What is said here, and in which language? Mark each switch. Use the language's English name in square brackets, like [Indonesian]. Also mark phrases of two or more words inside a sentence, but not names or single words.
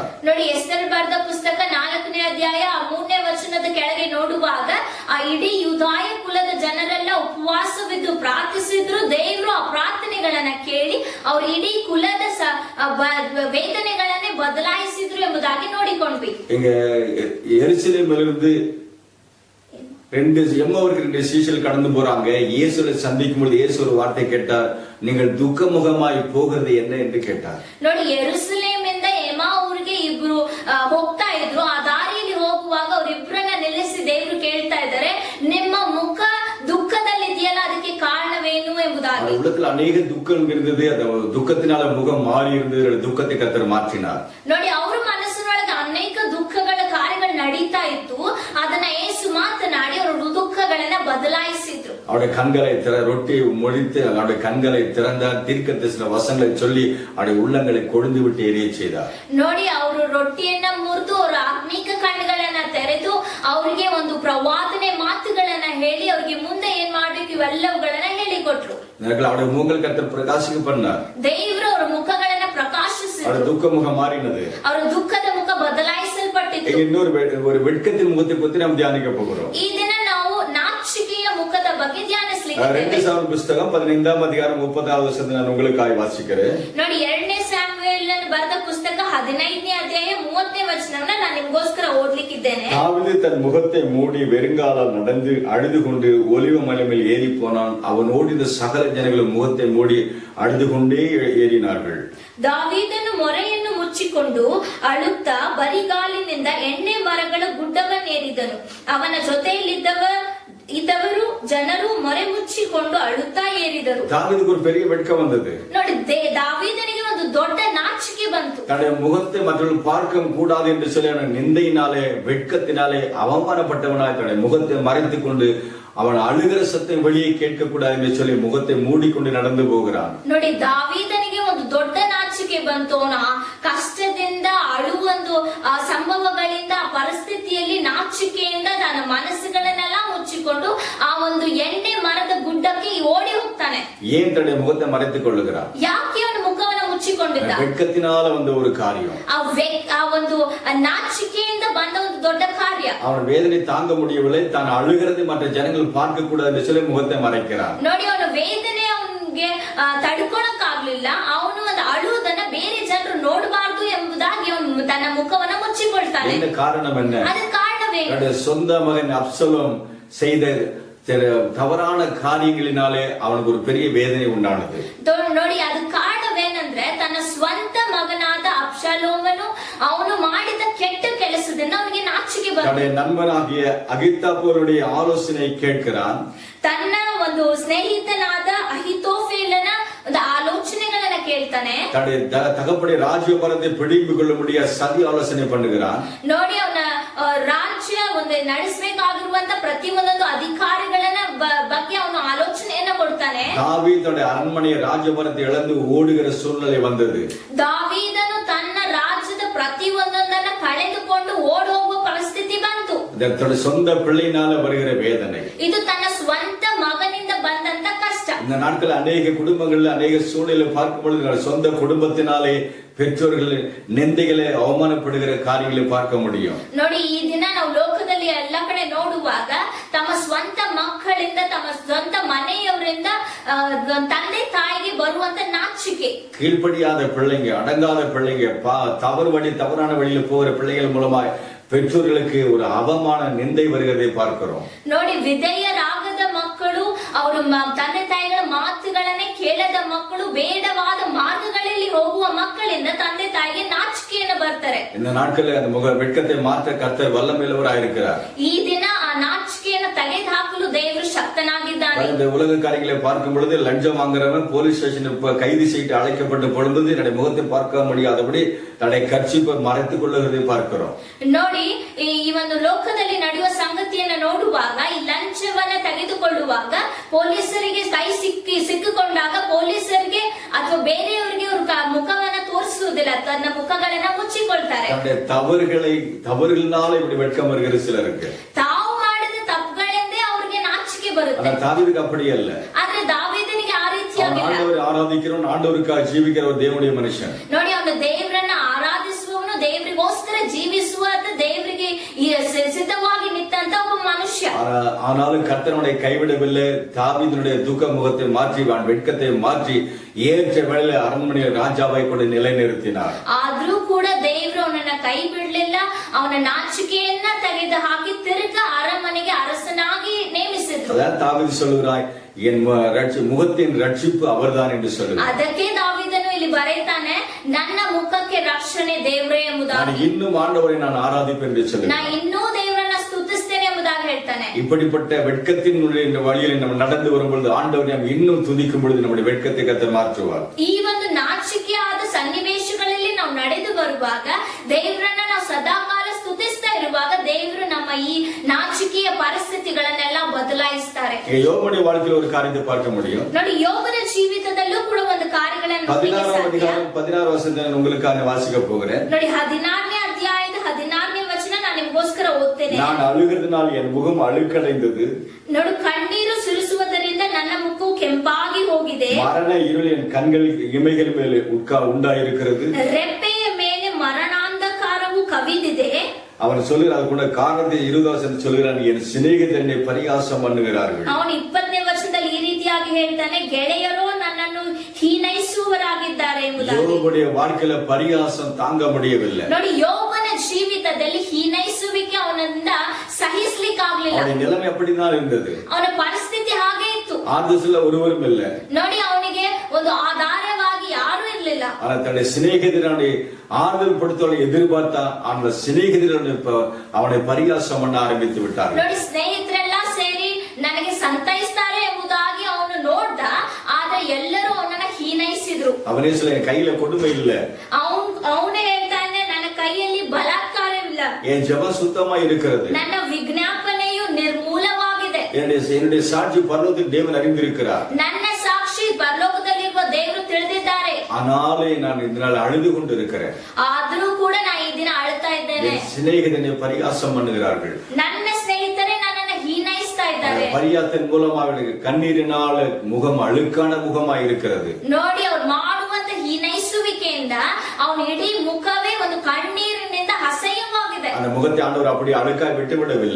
[Kannada] ನೋಡಿ ಎಸ್ತರ್ ಬರೆದ ಪುಸ್ತಕ 4ನೇ ಅಧ್ಯಾಯ 3ನೇ ವಚನದ ಕೆಳಗೆ ನೋಡುವಾಗ ಆ ಇಡೀ ಯೂದಾಯ ಕುಲದ ಜನರೆಲ್ಲ ಉಪವಾಸವಿದ್ದು ಪ್ರಾರ್ಥಿಸಿದ್ರು. ದೇವರು ಆ ಪ್ರಾರ್ಥನೆಗಳನ್ನ ಕೇಳಿ ಅವ್ರ ಇಡೀ ಕುಲದ ವೇದನೆಗಳನ್ನೇ ಬದಲಾಯಿಸಿದ್ರು ಎಂಬುದಾಗಿ ನೋಡಿಕೊಂಡ್ವಿ. [Tamil] இங்க எருசலேமிலிருந்து 2 சீஷர்கள் கடந்து போறாங்க. இயேசுவை சந்திக்கும் பொழுது இயேசு ஒரு வார்த்தை கேட்டார், நீங்கள் துக்கமுகமாய் போகிறது என்ன என்று கேட்டார். [Kannada] ನೋಡಿ ಯೆರೂಸಲೇಮಿಂದ ಎಮಾಊರಿಗೆ ಇಬ್ರು ಹೋಗ್ತಾ ಇದ್ರು. ಆ ದಾರಿಯಲ್ಲಿ ಹೋಗುವಾಗ ಅವರಿಬ್ಬರನ್ನ ನಿಲ್ಲಿಸಿ ದೇವರು ಕೇಳ್ತಾ ಇದ್ದಾರೆ, ನಿಮ್ಮ ಮುಖ ದುಃಖದಲ್ಲಿದೆಯಲ್ಲ, ಅದಕ್ಕೆ ಕಾರಣವೇನು ಎಂಬುದಾಗಿ. [Tamil] உள்ளத்துல அநேக துக்கம் இருந்தது, அந்த துக்கத்தினால முகம் மாறி இருந்தது, துக்கத்தை கர்த்தர் மாற்றினார். [Kannada] ನೋಡಿ ಅವ್ರ ಮನಸ್ಸಿನೊಳಗೆ ಅನೇಕ ದುಃಖಗಳ ಕಾರ್ಯಗಳು ನಡೀತಾ ಇತ್ತು. ಅದನ್ನ ಯೇಸು ಮಾತನಾಡಿ ಅವರು ದುಃಖಗಳನ್ನ ಬದಲಾಯಿಸಿದ್ರು. [Tamil] அவருடைய கண்களை ரொட்டி முடித்து அவருடைய கண்களை திறந்தார், தீர்க்கதரிசன வசனங்களை சொல்லி அவருடைய உள்ளங்களை கொழுந்து விட்டு எரிய செய்தார். [Kannada] ನೋಡಿ ಅವರು ರೊಟ್ಟಿಯನ್ನ ಮುರಿದು ಅವರ ಆತ್ಮೀಕ ಕಣ್ಣುಗಳನ್ನ ತೆರೆದು ಅವರಿಗೆ ಒಂದು ಪ್ರವಾದನೆ ಮಾತುಗಳನ್ನ ಹೇಳಿ ಅವರಿಗೆ ಮುಂದೆ ಏನ್ ಮಾಡ್ಬೇಕು ಇವೆಲ್ಲವುಗಳನ್ನ ಹೇಳಿಕೊಟ್ರು. [Tamil] அவருடைய முகங்கள் கர்த்தர் பிரகாசிக்க பண்ணார். [Kannada] ದೇವರು ಅವರ ಮುಖಗಳನ್ನ ಪ್ರಕಾಶಿಸಿದ್ರು. [Tamil] அவருடைய துக்க முகம் மாறினது, [Kannada] ಅವರ ದುಃಖದ ಮುಖ ಬದಲಾಯಿಸಲ್ಪಟ್ಟಿತ್ತು. [Tamil] இன்னொரு ஒரு வெட்கத்தின் முகத்தை பத்தி நாம் தியானிக்க போகிறோம். [Kannada] ಈ ದಿನ ನಾವು ನಾಚಿಕೆಯ ಮುಖದ ಬಗ್ಗೆ ಧ್ಯಾನಿಸಲಿಕ್ಕೆ [Tamil] 2 சாமுவேல் புத்தகம் 15ஆம் அதிகாரம் 30வது வசனத்தை நான் உங்களுக்காக வாசிக்கிறேன். [Kannada] ನೋಡಿ 2ನೇ ಸಾಮುವೇಲ್ ಬರೆದ ಪುಸ್ತಕ 15ನೇ ಅಧ್ಯಾಯ 30ನೇ ವಚನವನ್ನ ನಾನು ನಿಮಗೋಸ್ಕರ ಓದ್ಲಿಕ್ಕಿದ್ದೇನೆ. [Tamil] தாவீது தன் முகத்தை மூடி வெறுங்காலால் நடந்து அழுது கொண்டு ஒலிவ மலை மேல் ஏறி போனான். அவன் ஓடின சகல ஜனங்களும் முகத்தை மூடி அழுது கொண்டே ஏறினார்கள். [Kannada] ದಾವೀದನು ಮೊರೆಯನ್ನು ಮುಚ್ಚಿಕೊಂಡು ಅಳುತ್ತಾ ಬರಿಗಾಲಿನಿಂದ ಎಣ್ಣೆ ಮರಗಳ ಗುಡ್ಡವನ್ನೇರಿದನು. ಅವನ ಜೊತೆಯಲ್ಲಿದ್ದವರು ಜನರು ಮೊರೆ ಮುಚ್ಚಿಕೊಂಡು ಅಳುತ್ತಾ ಏರಿದರು. [Tamil] தாவீதுக்கு ஒரு பெரிய வெட்கம் வந்தது. [Kannada] ನೋಡಿ ದಾವೀದನಿಗೆ ಒಂದು ದೊಡ್ಡ ನಾಚಿಕೆ ಬಂತು. [Tamil] தன்னுடைய முகத்தை மற்றவர்கள் பார்க்க கூடாது என்று சொல்லி அவன் நிந்தையினாலே வெட்கத்தினாலே அவமானப்பட்டவனாய் தன்னுடைய முகத்தை மறைத்துக் கொண்டு அவன் அழுகிற சத்தம் வெளியே கேட்க கூடாது என்று சொல்லி முகத்தை மூடிக்கொண்டு நடந்து போகிறான். [Kannada] ನೋಡಿ ದಾವೀದನಿಗೆ ಒಂದು ದೊಡ್ಡ ನಾಚಿಕೆ ಬಂತು. ಅವನ ಕಷ್ಟದಿಂದ ಅಳುವೊಂದು ಸಂಭವಗಳಿಂದ ಆ ಪರಿಸ್ಥಿತಿಯಲ್ಲಿ ನಾಚಿಕೆಯಿಂದ ತನ್ನ ಮನಸ್ಸುಗಳನ್ನೆಲ್ಲ ಮುಚ್ಚಿಕೊಂಡು ಆ ಒಂದು ಎಣ್ಣೆ ಮರದ ಗುಡ್ಡಕ್ಕೆ ಓಡಿ ಹೋಗ್ತಾನೆ. [Tamil] ஏன் தன்னுடைய முகத்தை மறைத்துக் கொள்ளுகிறான்? [Kannada] ಯಾಕೆ ಅವನ ಮುಖವನ್ನು ಮುಚ್ಚಿಕೊಂಡಿದ್ದ? [Tamil] வெட்கத்தினால வந்த ஒரு காரியம், [Kannada] ಆ ಒಂದು ನಾಚಿಕೆಯಿಂದ ಬಂದ ಒಂದು ದೊಡ್ಡ ಕಾರ್ಯ. [Tamil] அவன் வேதனை தாங்க முடியவில்லை, தான் அழுகிறது மற்ற ஜனங்கள் பார்க்க கூடாது என்று சொல்லி முகத்தை மறைக்கிறான். [Kannada] ನೋಡಿ ಅವನ ವೇದನೆ ಅವನಿಗೆ ತಡ್ಕೊಳಕ್ ಆಗ್ಲಿಲ್ಲ. ಅವನು ಒಂದು ಅಳುವುದನ್ನ ಬೇರೆ ಜನರು ನೋಡಬಾರ್ದು ಎಂಬುದಾಗಿ ಅವನು ತನ್ನ ಮುಖವನ್ನ ಮುಚ್ಚಿಕೊಳ್ತಾನೆ. [Tamil] என்ன காரணம் என்ன? [Kannada] ಅದಕ್ಕೆ ಕಾರಣವೇನು? [Tamil] தன்னுடைய சொந்த மகன் அப்சலோம் செய்த தவறான காரியங்களினாலே அவனுக்கு ஒரு பெரிய வேதனை உண்டானது. [Kannada] ನೋಡಿ ಅದಕ್ಕೆ ಕಾರಣವೇನಂದ್ರೆ ತನ್ನ ಸ್ವಂತ ಮಗನಾದ ಅಬ್ಷಾಲೋಮನು ಅವನು ಮಾಡಿದ ಕೆಟ್ಟ ಕೆಲಸದಿಂದ ಅವನಿಗೆ ನಾಚಿಕೆ ಬಂತು. [Tamil] தன்னுடைய நண்பனாகிய அகித்தாப்போருடைய ஆலோசனை கேட்கிறான். [Kannada] ತನ್ನ ಒಂದು ಸ್ನೇಹಿತನಾದ ಅಹಿತೋಫೇಲನ ಒಂದು ಆಲೋಚನೆಗಳನ್ನ ಕೇಳ್ತಾನೆ. [Tamil] தன்னுடைய தகப்படைய ராஜ்யபாரத்தை பிடிப்பு கொள்ள முடிய சதி ஆலோசனை பண்ணுகிறான். [Kannada] ನೋಡಿ ಅವನ ರಾಜ್ಯ ಒಂದು ನಡೆಸಬೇಕಾಗಿರುವಂತ ಪ್ರತಿಯೊಂದೊಂದು ಅಧಿಕಾರಿಗಳನ್ನ ಬಗ್ಗೆ ಅವನು ಆಲೋಚನೆಯನ್ನ ಕೊಡ್ತಾನೆ. [Tamil] தாவீதுடைய அரண்மனை ராஜ்யபாரத்தை இழந்து ஓடுகிற சூழ்நிலை வந்தது. [Kannada] ದಾವೀದನು ತನ್ನ ರಾಜ್ಯದ ಪ್ರತಿಯೊಂದೊಂದನ್ನ ಕಳೆದುಕೊಂಡು ಓಡಿ ಹೋಗುವ ಪರಿಸ್ಥಿತಿ ಬಂತು. [Tamil] தன்னுடைய சொந்த பிள்ளையினால வருகிற வேதனை, [Kannada] ಇದು ತನ್ನ ಸ್ವಂತ ಮಗನಿಂದ ಬಂದಂತ ಕಷ್ಟ. [Tamil] இந்த நாட்கள் அநேக குடும்பங்கள்ல அநேக சூழ்நிலை பார்க்கும் பொழுது சொந்த குடும்பத்தினாலே பெற்றோர்கள் [Kannada] ನಿಂದೆಗಳೇ ಅವಮಾನಪಡುವ ಕಾರ್ಯಗಳೇ [Tamil] பார்க்க முடியும். [Kannada] ನೋಡಿ ಈ ದಿನ ನಾವು ಲೋಕದಲ್ಲಿ ಎಲ್ಲ ಕಡೆ ನೋಡುವಾಗ ತಮ್ಮ ಸ್ವಂತ ಮಕ್ಕಳಿಂದ ತಮ್ಮ ಸ್ವಂತ ಮನೆಯವರಿಂದ ತಂದೆ ತಾಯಿಗೆ ಬರುವಂತ ನಾಚಿಕೆ, [Tamil] கீழ்ப்படியாத பிள்ளைங்க, அடங்காத பிள்ளைங்க, தவறான வழியில போகிற பிள்ளைகள் மூலமா பெற்றோர்களுக்கு ஒரு அவமான நிந்தை வருகிறதை பார்க்கிறோம். [Kannada] ನೋಡಿ ವಿಧೇಯರಾಗದ ಮಕ್ಕಳು, ಅವರು ತಂದೆ ತಾಯಿಗಳ ಮಾತುಗಳನ್ನೇ ಕೇಳದ ಮಕ್ಕಳು, ಬೇಡವಾದ ಮಾರ್ಗಗಳಲ್ಲಿ ಹೋಗುವ ಮಕ್ಕಳಿಂದ ತಂದೆ ತಾಯಿಗೆ ನಾಚಿಕೆಯನ್ನು ಬರ್ತಾರೆ. [Tamil] இந்த நாட்களில் அந்த வெட்கத்தை மாற்ற கர்த்தர் வல்லமையுள்ளவராயிருக்கிறார். [Kannada] ಈ ದಿನ ಆ ನಾಚಿಕೆಯನ್ನು ತೆಗೆದು ಹಾಕಲು ದೇವರು ಶಕ್ತನಾಗಿದ್ದಾನೆ. [Tamil] இந்த உலக காரியங்களை பார்க்கும் பொழுது லஞ்சம் வாங்குறவன் போலீஸ் ஸ்டேஷன் கைது செய்து அழைக்கப்பட்ட பொழுது என்னுடைய முகத்தை பார்க்க முடியாதபடி தன்னுடைய கர்ச்சிப்பை மறைத்துக் கொள்ளுவதை பார்க்கிறோம். [Kannada] ನೋಡಿ ಈ ಒಂದು ಲೋಕದಲ್ಲಿ ನಡೆಯುವ ಸಂಗತಿಯನ್ನು ನೋಡುವಾಗ, ಈ ಲಂಚವನ್ನ ತೆಗೆದುಕೊಳ್ಳುವಾಗ ಪೊಲೀಸರಿಗೆ ಕೈ ಸಿಕ್ಕಿಕೊಂಡಾಗ ಪೊಲೀಸರಿಗೆ ಅಥವಾ ಬೇರೆಯವರಿಗೆ ಅವರು ಮುಖವನ್ನ ತೋರಿಸುವುದಿಲ್ಲ, ತನ್ನ ಮುಖಗಳನ್ನ ಮುಚ್ಚಿಕೊಳ್ತಾರೆ. [Tamil] தவறுகளினால இப்படி வெட்கம் வருகிற சிலருக்கு [Kannada] ತಾವು ಮಾಡಿದ ತಪ್ಪುಗಳಿಂದ ಅವರಿಗೆ ನಾಚಿಕೆ ಬರುತ್ತೆ. [Tamil] தாவீதுக்கு அப்படி அல்ல. [Kannada] ಆದ್ರೆ ದಾವೀದನಿಗೆ ಆ ರೀತಿಯಾಗಿಲ್ಲ. [Tamil] ஆண்டவரை ஆராதிக்கிறவன், ஆண்டவருக்காக ஜீவிக்கிற ஒரு தேவனுடைய மனுஷன். [Kannada] ನೋಡಿ ಅವನು ದೇವರನ್ನ ಆರಾಧಿಸುವವನು, ದೇವರಿಗೋಸ್ಕರ ಜೀವಿಸುವ ದೇವರಿಗೆ ಸಿದ್ಧವಾಗಿ ನಿಂತಂತ ಒಬ್ಬ ಮನುಷ್ಯ. [Tamil] ஆனாலும் கர்த்தனுடைய கைவிடவில்லை. தாவீதுடைய துக்க முகத்தை மாற்றி, வெட்கத்தை மாற்றி ஏற்ற வேளையில அரண்மனையில் ராஜாவை கொண்டு நிலைநிறுத்தினார். [Kannada] ಆದ್ರೂ ಕೂಡ ದೇವರು ಅವನನ್ನ ಕೈ ಬಿಡ್ಲಿಲ್ಲ. ಅವನ ನಾಚಿಕೆಯನ್ನ ತೆಗೆದು ಹಾಕಿ ತಿರುಗ ಅರಮನೆಗೆ ಅರಸನಾಗಿ ನೇಮಿಸಿದ್ರು. [Tamil] அதான் தாவீது சொல்லுகிறாய், என் முகத்தின் ரட்சிப்பு அவர்தான் என்று சொல்லுகிறார். [Kannada] ಅದಕ್ಕೆ ದಾವೀದನು ಇಲ್ಲಿ ಬರೆಯುತ್ತಾನೆ, ನನ್ನ ಮುಖಕ್ಕೆ ರಕ್ಷಣೆ ದೇವರೇ ಎಂಬುದಾಗಿ. [Tamil] இன்னும் ஆண்டவரை நான் ஆராதிப்பேன் என்று சொல்லுகிறார். [Kannada] நான் ಇನ್ನೂ ದೇವರನ್ನ ಸ್ತುತಿಸ್ತೇನೆ ಎಂಬುದಾಗಿ ಹೇಳ್ತಾನೆ. [Tamil] இப்படிப்பட்ட வெட்கத்தின் வழியில் நம்ம நடந்து வரும்பொழுது ஆண்டவரை நாம் இன்னும் துதிக்கும் பொழுது நம்முடைய வெட்கத்தை கர்த்தர் மாற்றுவார். [Kannada] ಈ ಒಂದು ನಾಚಿಕೆಯಾದ ಸನ್ನಿವೇಶಗಳಲ್ಲಿ ನಾವು ನಡೆದು ಬರುವಾಗ, ದೇವರನ್ನ ನಾವು ಸದಾಕಾಲ ಸ್ತುತಿಸ್ತಾ ಇರುವಾಗ, ದೇವರು ನಮ್ಮ ಈ ನಾಚಿಕೆಯ ಪರಿಸ್ಥಿತಿಗಳನ್ನೆಲ್ಲ ಬದಲಾಯಿಸ್ತಾರೆ. [Tamil] யோபுடைய வாழ்க்கையில் ஒரு காரியத்தை பார்க்க முடியும். [Kannada] ನೋಡಿ, ಯೋಬನ ಜೀವಿತದಲ್ಲೂ ಕೂಡ ಒಂದು ಕಾರ್ಯಗಳನ್ನು [Tamil] 16 ವಚನದಲ್ಲಿ உங்களுக்காக வாசிக்க போகிறேன். [Kannada] ನೋಡಿ, 16ನೇ ಅಧ್ಯಾಯದ 16ನೇ ವಚನ ನಾನು ನಿಮಗೋಸ್ಕರ ಓದ್ತೇನೆ. [Tamil] நான் அழுகிறதுனால் என் முகம் அழுக்கடைந்தது. [Kannada] ನೋಡಿ, ಕಣ್ಣೀರು ಸುರಿಸುವುದರಿಂದ ನನ್ನ ಮುಖವು ಕೆಂಪಾಗಿ ಹೋಗಿದೆ. [Tamil] மரண இருள் என் கண்கள் இமைகள் ಮೇಲೆ உண்டாயிருக்கிறது. [Kannada] ರೆಪ್ಪೆಯ ಮೇಲೆ ಮರಣಾಂಧಕಾರವು ಕವಿದಿದೆ. [Tamil] அவன் சொல்லுகிறார், கூட காரணத்தை 20 வசனத்தில் சொல்லுகிறான், என் சிநேகிதர் என்னை பரிகாசம் பண்ணுகிறார்கள். [Kannada] ಅವನು 20ನೇ ವಚನದಲ್ಲಿ ಈ ರೀತಿಯಾಗಿ ಹೇಳ್ತಾನೆ, ಗೆಳೆಯರು ನನ್ನನ್ನು ಹೀನೈಸುವವರಾಗಿದ್ದಾರೆ ಎಂಬುದಾಗಿ. [Tamil] யோபுடைய வாழ்க்கையில பரிகாசம் தாங்க முடியவில்லை. [Kannada] ನೋಡಿ, ಯೋಬನ ಜೀವಿತದಲ್ಲಿ ಹೀನೈಸುವಿಕೆ ಅವನಿಂದ ಸಹಿಸಲಿಕ್ಕಾಗಲಿಲ್ಲ. [Tamil] அவனுடைய நிலைமை அப்படிதான் இருந்தது. [Kannada] ಅವನ ಪರಿಸ್ಥಿತಿ ಹಾಗೆ ಇತ್ತು. [Tamil] ஆதர்சில ஒருவரும் இல்ல. [Kannada] ನೋಡಿ, ಅವನಿಗೆ ಒಂದು ಆಧಾರವಾಗಿ ಯಾರು ಇರಲಿಲ್ಲ. [Tamil] ஆனா தன்னுடைய சிநேகிதரை ஆறுதல் படுத்தவனை எதிர்பார்த்தா அந்த சிநேகிதரன் அவனை பரிகாசம் பண்ண ஆரம்பித்து விட்டார். [Kannada] ನೋಡಿ, ಸ್ನೇಹಿತರೆಲ್ಲ ಸೇರಿ ನನಗೆ ಸಂತೈಸ್ತಾರೆ ಎಂಬುದಾಗಿ ಅವನು ನೋಡ್ದ. ಆದ್ರೆ ಎಲ್ಲರೂ ಅವನನ್ನ ಹೀನೈಸಿದ್ರು. [Tamil] அவனே சொல்ல, என் கையில கொடுமை இல்ல. [Kannada] ಅವನೇ ಹೇಳ್ತಾನೆ, ನನ್ನ ಕೈಯಲ್ಲಿ ಬಲಾತ್ಕಾರವಿಲ್ಲ. [Tamil] என் ஜெபம் சுத்தமா இருக்கிறது. [Kannada] ನನ್ನ ವಿಜ್ಞಾಪನೆಯು ನಿರ್ಮೂಲವಾಗಿದೆ. [Tamil] என்னுடைய சாட்சி பரலோகத்தில் தேவன் அறிந்திருக்கிறார். [Kannada] ನನ್ನ ಸಾಕ್ಷಿ ಪರಲೋಕದಲ್ಲಿರುವ ದೇವರು ತಿಳಿದಿದ್ದಾರೆ. [Tamil] ஆனாலே நான் இதனால அழுது கொண்டு இருக்கிறேன். [Kannada] ಆದರೂ ಕೂಡ ನಾನು ಈ ದಿನ ಅಳ್ತಾ ಇದ್ದೇನೆ. [Tamil] சிநேகிதனை பரிகாசம் பண்ணுகிறார்கள். [Kannada] ನನ್ನ ಸ್ನೇಹಿತರೆ ನನ್ನನ್ನು ಹೀನೈಸ್ತಾ ಇದ್ದಾರೆ. [Tamil] பரியாசத்தின் மூலமா அவர்களுக்கு கண்ணீரினால முகம் அழுக்கான முகமாய் இருக்கிறது. [Kannada] ನೋಡಿ, ಅವ್ರು ಮಾಡುವಂತ ಹೀನೈಸುವಿಕೆಯಿಂದ ಅವನ ಇಡೀ ಮುಖವೇ ಒಂದು ಕಣ್ಣೀರಿನಿಂದ ಅಸಹ್ಯವಾಗಿದೆ. [Tamil] அந்த முகத்தை ஆண்டவர் அப்படி அழுக்காய் விட்டு விடவில்லை.